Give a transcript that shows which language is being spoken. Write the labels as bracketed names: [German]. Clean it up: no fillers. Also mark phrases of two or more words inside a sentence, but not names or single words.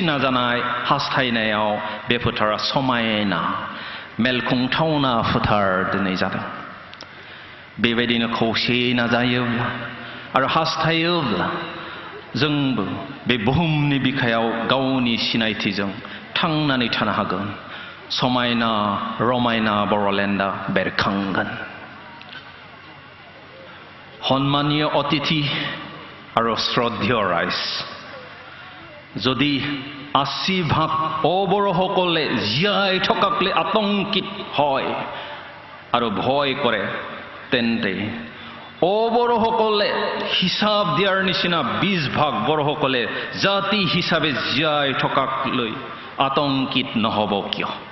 [Bodo] नाजानाय हास्थायनायाव बे फोथारा समायना मेलखुंथावना फोथार दिनै जादों बेबायदिनो खौसे नाजायोब्ला आरो हास्थायोब्ला जोंबो बे बुहुमनि बिखायाव गावनि सिनायथिजों थांनानै थानो हागोन समायना रमायना बर'लेण्डआ बेरखांगोन सन्मानीय अतिथि आरो श्रद्धेय राइज [Assamese] যদি 80% অবৰসকলে জীয়াই থকাকলে আতংকিত হয় আৰু ভয় কৰে তেন্তে অবৰসকলে হিসাব দিয়াৰ নিচিনা 20% বৰসকলে জাতি হিচাপে জীয়াই থকাক লৈ আতংকিত নহব কিয়